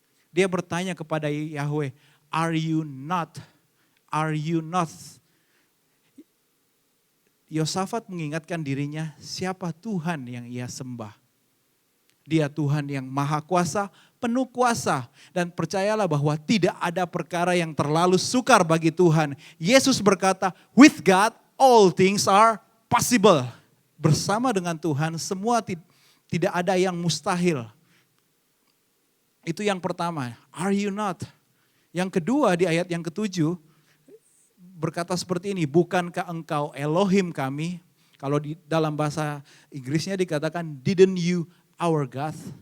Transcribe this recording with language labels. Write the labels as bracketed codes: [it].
[id] Dia bertanya kepada Yahweh, [en] are you not? Are you not? [id] Yosafat mengingatkan dirinya, siapa Tuhan yang ia sembah? Dia Tuhan yang maha kuasa, penuh kuasa. Dan percayalah bahwa tidak ada perkara yang terlalu sukar bagi Tuhan. Yesus berkata, [en] with God all things are possible. [id] Bersama dengan Tuhan semua tidak ada yang mustahil. Itu yang pertama, [en] are you not? [id] Yang kedua di ayat yang ke-7, berkata seperti ini, bukankah engkau Elohim kami? Kalau di dalam bahasa Inggrisnya dikatakan, [en] didn't you our God?